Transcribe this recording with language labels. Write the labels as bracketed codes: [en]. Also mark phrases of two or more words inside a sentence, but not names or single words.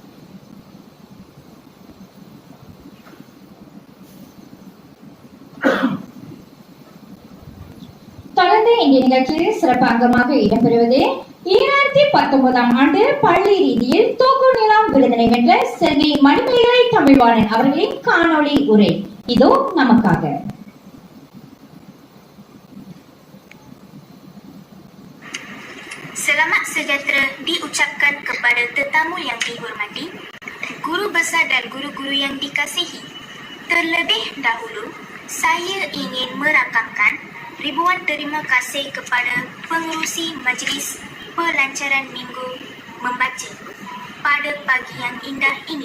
[ta] தொடர்ந்து இந்த நிகழ்ச்சியில் சிறப்பு அங்கமாக இடம்பெறுவது 2019ஆம் ஆண்டு பள்ளி ரீதியில் தூக்கு நிலம் விருதினை வென்ற செல்வி மணிமேகலை தமிழ்வாணன் அவர்களின் காணொளி உரை இதோ நமக்காக. [ms] Selamat sejahtera diucapkan kepada tetamu yang dihormati, guru besar dan guru-guru yang dikasihi. Terlebih dahulu, saya ingin merakamkan ribuan terima kasih kepada pengerusi Majlis Pelancaran Minggu Membaca pada pagi yang indah ini.